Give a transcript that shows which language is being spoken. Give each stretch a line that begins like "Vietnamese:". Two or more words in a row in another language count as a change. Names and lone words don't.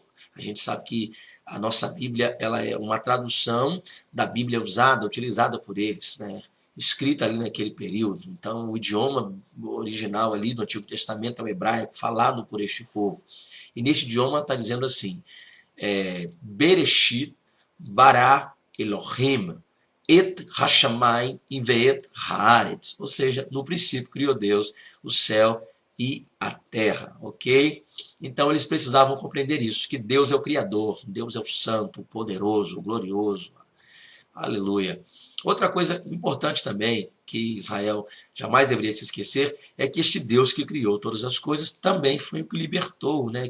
Portuguese: A gente sabe que a nossa Bíblia, ela é uma tradução da Bíblia usada, utilizada por eles, né, escrita ali naquele período. Então, o idioma original ali do Antigo Testamento é o hebraico, falado por este povo. E nesse idioma está dizendo assim,
Hebrew: בראשית ברא אלהים את השמים ואת הארץ,
Portuguese: ou seja, no princípio criou Deus o céu e a terra, ok? Então eles precisavam compreender isso, que Deus é o Criador, Deus é o Santo, o Poderoso, o Glorioso, aleluia. Outra coisa importante também, que Israel jamais deveria se esquecer, é que este Deus que criou todas as coisas também foi o que libertou, né?